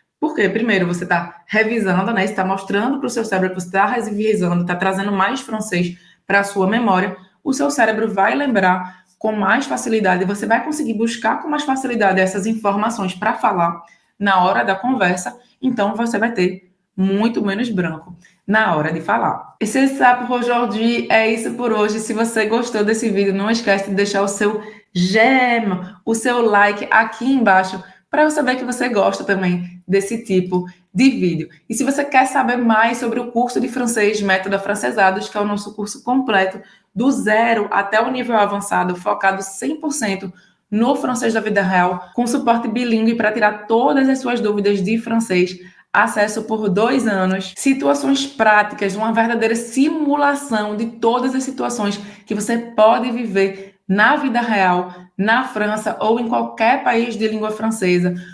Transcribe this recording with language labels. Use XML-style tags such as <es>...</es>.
<pt>Porque, primeiro, você está revisando, né? Você está mostrando para o seu cérebro que você está revisando, está trazendo mais francês para a sua memória. O seu cérebro vai lembrar com mais facilidade, você vai conseguir buscar com mais facilidade essas informações para falar na hora da conversa, então você vai ter muito menos branco na hora de falar. E</pt> <fr>c'est ça pour aujourd'hui,</fr> <pt>é isso por hoje. Se você gostou desse vídeo, não esquece de deixar o seu j'aime, o seu like aqui embaixo, para eu saber que você gosta também desse tipo de vídeo. E se você quer saber mais sobre o curso de francês Método Afrancesados, que é o nosso curso completo, do zero até o nível avançado, focado 100% no francês da vida real, com suporte bilíngue para tirar todas as suas dúvidas de francês, acesso por 2 anos, situações práticas, uma verdadeira simulação de todas as situações que você pode viver na vida real, na França ou em qualquer país de língua francesa,</pt>